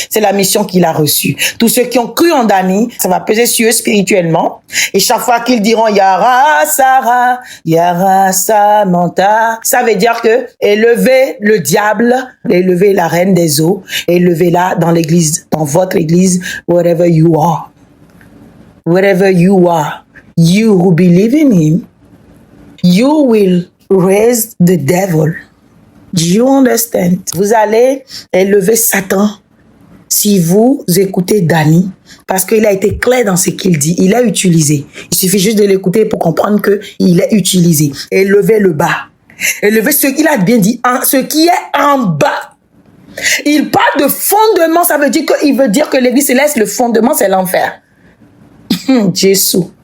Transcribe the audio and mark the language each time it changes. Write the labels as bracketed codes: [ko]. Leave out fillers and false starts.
[fr] C'est la mission qu'il a reçue. Tous ceux qui ont cru en Dani, ça va peser sur eux spirituellement. Et chaque fois qu'ils diront Yara Sarah, Yara Samantha, ça veut dire que élevez le diable, élevez la reine des eaux, élevez-la dans l'église, dans votre église, [en] wherever you are. Wherever you are, you who believe in him, you will raise the devil. Do you understand? [fr] Vous allez élever Satan si vous écoutez Danny, parce qu'il a été clair dans ce qu'il dit. Il a utilisé. Il suffit juste de l'écouter pour comprendre qu'il est utilisé. Élevez le bas. Élevez ce qu'il a bien dit, ce qui est en bas. Il parle de fondement, ça veut dire que l'église céleste, le fondement, c'est l'enfer. Jésus.